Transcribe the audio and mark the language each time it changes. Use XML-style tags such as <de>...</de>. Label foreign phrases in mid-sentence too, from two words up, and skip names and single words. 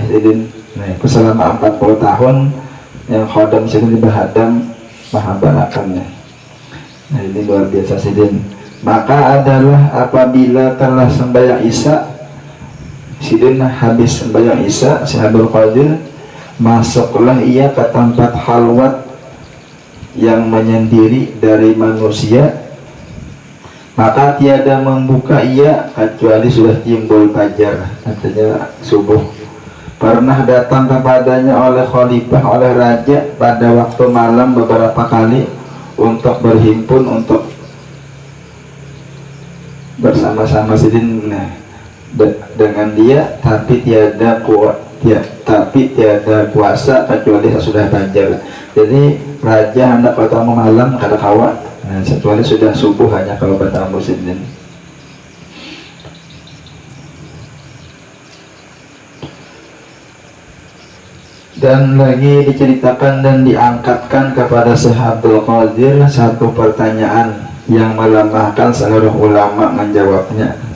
<bjn>Jadi nah, itu selama 40 tahun yang khodam Sidin dibahadam mahabarakannya. Nah, ini luar biasa Sidin.</bjn> <id>Maka adalah apabila telah sembahyang isya, Sidin habis sembahyang isya, Syekh Abdul Qadir masuklah ia ke tempat halwat yang menyendiri dari manusia, maka tiada membuka ia kecuali sudah timbul fajar, artinya subuh. Pernah datang kepadanya oleh khalifah, oleh raja pada waktu malam beberapa kali untuk berhimpun, untuk bersama-sama Sidin dengan dia, tapi tiada kuasa kecuali sudah fajar.</id> <bjn>Jadi raja hendak bertamu malam kada kawa, nah, kecuali sudah subuh hanya kalau bertamu Sidin.</bjn> <id>Dan lagi diceritakan dan diangkatkan kepada Syekh Abdul Qadir satu pertanyaan yang melemahkan seluruh ulama menjawabnya.</id>